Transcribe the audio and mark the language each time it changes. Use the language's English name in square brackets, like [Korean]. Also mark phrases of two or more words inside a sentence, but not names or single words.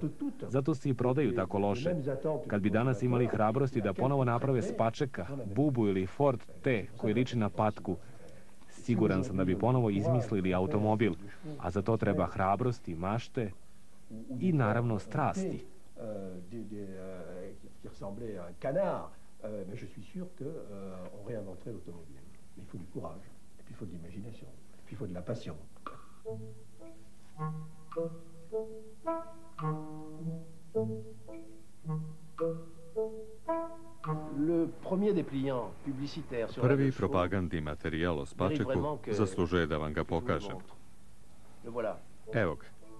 [Serbian] Zato se i prodaju tako loše. Kad bi danas imali hrabrosti da ponovo naprave Spačeka, Bubu ili Ford T koji liči na patku, siguran sam da bi ponovo izmislili automobil, a za to treba hrabrosti, mašte i naravno strasti. [French] Qui ressemblait à un canard, mais je suis sûr qu'on réinventerait l'automobile. Mais il faut du courage, et puis il faut de l'imagination, et puis il faut de la passion. [Serbian] Prvi propagandni materijal o Spačeku zaslužuje da vam ga pokažem. Evo ga.